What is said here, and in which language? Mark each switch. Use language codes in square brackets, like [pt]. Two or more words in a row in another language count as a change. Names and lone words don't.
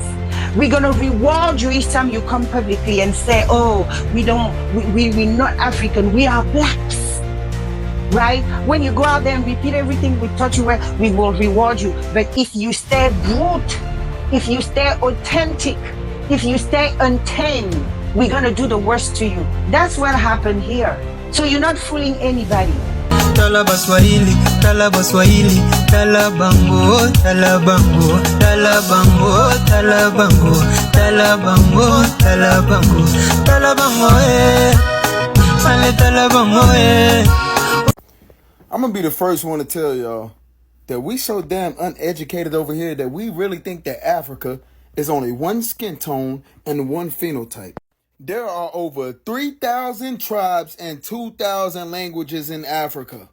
[en] We're going to reward you each time you come publicly and say, oh, we're not African, we are blacks, right? When you go out there and repeat everything we taught you, we will reward you. But if you stay brute, if you stay authentic, if you stay untamed, we're going to do the worst to you. That's what happened here. So you're not fooling anybody. Talaba Swahili, Talaba Swahili, Talabango, Talabango, Talabango, Talabango, Talabango, Talabango, Talabango, Ale Talabango. I'm gonna be the first one to tell y'all that we so damn uneducated over here that we really think that Africa is only one skin tone and one phenotype. There are over 3,000 tribes and 2,000 languages in Africa.